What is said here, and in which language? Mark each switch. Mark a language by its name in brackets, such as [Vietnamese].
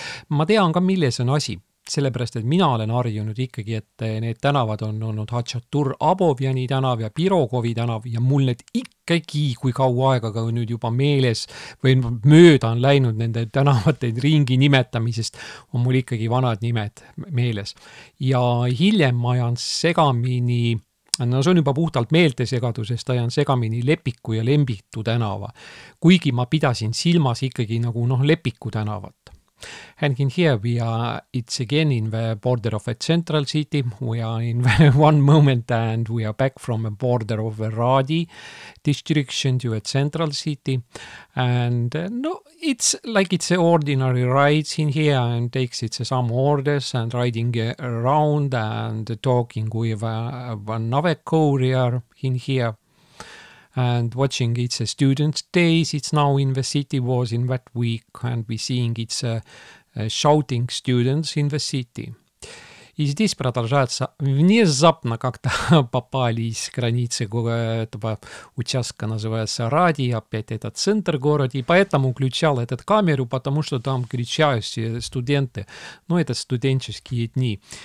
[Estonian] Ma tean ka, milles on asi, sellepärast, et mina olen harjunud ikkagi, et need tänavad on olnud Hatšatur Abovjani tänav ja Pirogovi tänav ja mul need ikkagi, kui kaua aega nüüd juba meeles või mööda on läinud nende tänavate ringi nimetamisest, on mul ikkagi vanad nimed meeles. Ja hiljem ma ajan segamini, no see on juba puhtalt meeltesegadusest, ajan segamini Lepiku ja Lembitu tänava, kuigi ma pidasin silmas ikkagi nagu Lepiku tänavat. [English] And in here it's again in the border of a central city. We are in one moment and we are back from a border of a Raadi district to a central city. And no, it's like it's an ordinary rides in here and takes it some orders and riding around and talking with another courier in here. And watching it's a student days, it's now in the city, was in that week, and we seeing it's shouting students in the city. [Russian] И здесь продолжается внезапно как-то попали из границы этого участка, называется Ради, опять это центр города, и поэтому включал этот камеру, потому что там кричают студенты, это студенческие дни.